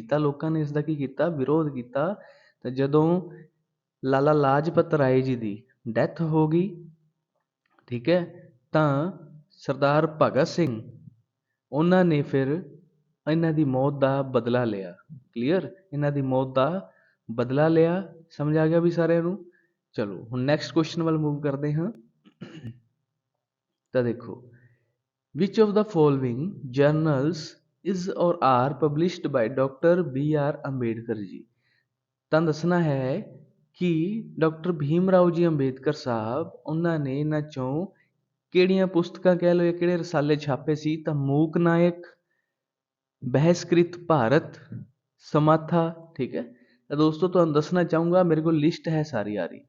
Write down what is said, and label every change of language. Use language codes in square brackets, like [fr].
[pa] ਤਾਂ ਲੋਕਾਂ ਨੇ ਇਸ ਦਾ ਕੀ ਕੀਤਾ, ਵਿਰੋਧ ਕੀਤਾ। ਤੇ ਜਦੋਂ ਲਾਲਾ ਲਾਜਪਤ ਰਾਏ ਜੀ ਦੀ ਡੈਥ ਹੋ ਗਈ, ਠੀਕ ਹੈ, ਤਾਂ ਸਰਦਾਰ ਭਗਤ ਸਿੰਘ ਉਹਨਾਂ ਨੇ ਫਿਰ ਇਹਨਾਂ ਦੀ ਮੌਤ ਦਾ ਬਦਲਾ ਲਿਆ। ਕਲੀਅਰ, ਇਹਨਾਂ ਦੀ ਮੌਤ ਦਾ ਬਦਲਾ ਲਿਆ। ਸਮਝ ਆ ਗਿਆ ਵੀ ਸਾਰਿਆਂ ਨੂੰ। ਚਲੋ ਹੁਣ ਨੈਕਸਟ ਕੁਐਸਚਨ ਵੱਲ ਮੂਵ ਕਰਦੇ ਹਾਂ। ਤਾਂ ਦੇਖੋ, [en] which of the following journals is or are published by doctor B R Ambedkar ji. [pa] ਤਾਂ ਦੱਸਣਾ ਹੈ ਕਿ ਡਾਕਟਰ ਭੀਮ ਰਾਓ ਜੀ ਅੰਬੇਦਕਰ ਸਾਹਿਬ ਉਹਨਾਂ ਨੇ ਇਹਨਾਂ ਚੋਂ ਕਿਹੜੀਆਂ ਪੁਸਤਕਾਂ ਕਹਿ ਲਓ ਜਾਂ ਕਿਹੜੇ ਰਸਾਲੇ ਛਾਪੇ ਸੀ। ਤਾਂ ਮੂਕ ਨਾਇਕ, ਬਹਿਸਕ੍ਰਿਤ ਭਾਰਤ, ਸਮਾਥਾ। ਠੀਕ ਹੈ, ਤਾਂ ਦੋਸਤੋ ਤੁਹਾਨੂੰ ਦੱਸਣਾ ਚਾਹੂੰਗਾ ਮੇਰੇ ਕੋਲ ਲਿਸਟ ਹੈ ਸਾਰੀ ਆ ਰਹੀ।